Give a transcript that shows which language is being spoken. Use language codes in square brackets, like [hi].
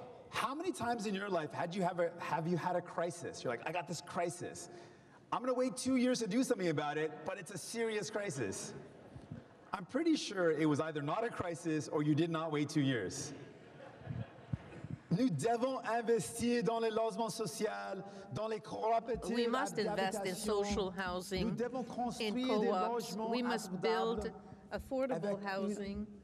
[en] How many times in your life have you had a crisis? You're like, I got this crisis. I'm gonna wait 2 years to do something about it, but it's a serious crisis. I'm pretty sure it was either not a crisis or you did not wait 2 years. [fr] Nous devons investir dans les logements sociaux, dans les coopératives. [en] We must invest in social housing, in co-ops. We must build affordable housing